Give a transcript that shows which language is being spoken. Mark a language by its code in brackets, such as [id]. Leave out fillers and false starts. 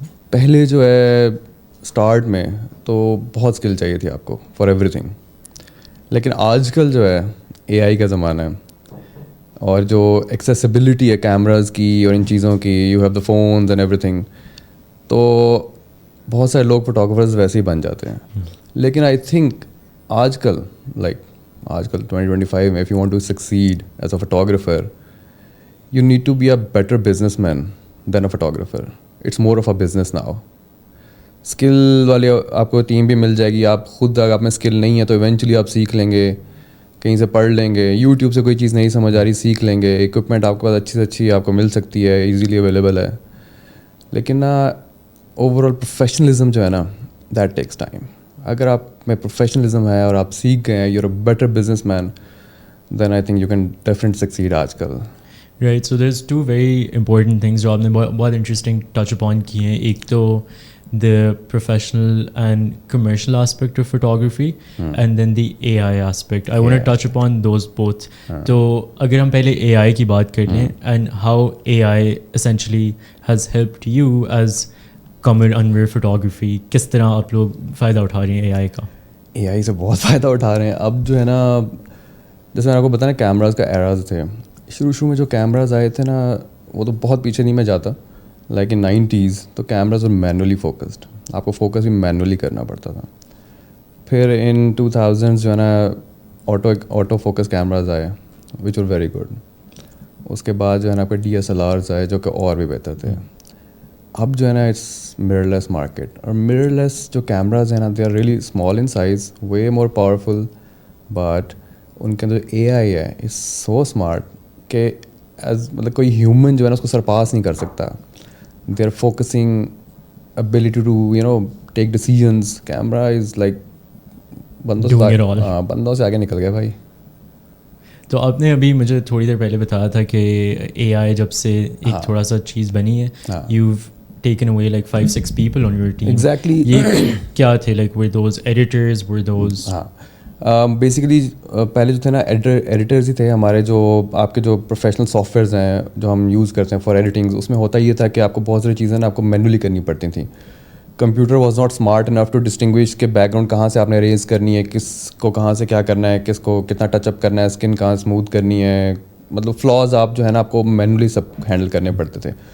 [ur] پہلے جو ہے اسٹارٹ میں تو بہت اسکل چاہیے تھی آپ کو فار ایوری تھنگ, لیکن آج کل جو ہے AI کا زمانہ ہے اور جو ایکسیسیبلٹی ہے کیمراز کی اور ان چیزوں کی, [en] you have the phones and every thing, [ur] تو بہت سارے لوگ فوٹوگرافرز ویسے ہی بن جاتے ہیں. [en] لیکن I think آج کل 2025 میں if you want to succeed as a photographer, you need to be a better businessman than a photographer. It's more of a business now. [ur] Skill والے آپ کو ٹیم بھی مل جائے گی. آپ خود اگر آپ میں اسکل نہیں ہے تو ایونچولی آپ سیکھ لیں گے, کہیں سے پڑھ لیں گے, یوٹیوب سے کوئی چیز نہیں سمجھ آ رہی سیکھ لیں گے, اکوپمنٹ آپ کے پاس اچھی سے اچھی آپ کو مل سکتی ہے, ایزیلی اویلیبل ہے. لیکن نا اوور آل پروفیشنلزم جو ہے نا [en] That takes time. [ur] اگر آپ میں پروفیشنلزم ہے اور آپ سیکھ گئے ہیں, [en] You are a better businessman, then I think you can definitely succeed آج کل. Right, so there is 2 very important things جو آپ نے بہت interesting touch upon کی ہیں. ایک تو the professional and commercial aspect of photography, and then the AI aspect. I want to touch upon those both. So [ur] agar hum pehle AI ki baat kar lein [en] and how AI essentially has helped you as Qamar Anwar photography, [ur] kis tarah aap log fayda utha rahe hain AI ka? AI سے بہت فائدہ اٹھا رہے ہیں. اب جو ہے نا جیسے میں نے آپ کو بتایا نا کیمراز کا ایراز تھے, شروع میں جو کیمراز آئے تھے نا وہ تو بہت پیچھے نہیں میں جاتا, لائک ان 90s تو کیمراز اور مینولی فوکسڈ, آپ کو فوکس بھی مینولی کرنا پڑتا تھا. پھر ان 2000s جو ہے نا آٹو فوکس کیمراز آئے [en] Which are very good. [ur] اس کے بعد جو ہے نا آپ کے DSLRs آئے جو کہ اور بھی بہتر تھے. اب جو ہے نا اٹس mirror less market, اور mirror less جو کیمراز ہیں نا [en] they are really small in size, way more powerful, [ur] but in کے اندر AI ہے از سو اسمارٹ کہ ایز مطلب کوئی ہیومن جو ہے نا اس کو سرپاس نہیں کر سکتا. [en] they are focusing ability to take decisions. Camera is like [ur] بندوں سے آگے نکل گیا بھائی. تو آپ نے ابھی مجھے تھوڑی دیر پہلے بتایا تھا کہ اے آئی جب سے ایک تھوڑا سا چیز بنی ہے, [en] You taken away like 5-6 people on your team. Exactly. [ur] یہ کیا تھے, [en] like were those editors, were those [ur] basically پہلے جو تھے نا ایڈیٹرز ہی تھے ہمارے, جو آپ کے جو پروفیشنل سافٹ ویئرز ہیں جو ہم یوز کرتے ہیں فار ایڈیٹنگ, اس میں ہوتا یہ تھا کہ آپ کو بہت ساری چیزیں نا آپ کو مینولی کرنی پڑتی تھیں. [en] computer was not smart enough to distinguish [ur] کہ بیک گراؤنڈ کہاں سے آپ نے ریز کرنی ہے, کس کو کہاں سے کیا کرنا ہے, کس کو کتنا ٹچ اپ کرنا ہے, اسکن کہاں اسموتھ کرنی ہے, مطلب فلاز آپ جو ہے نا آپ کو مینولی سب ہینڈل کرنے پڑتے تھے.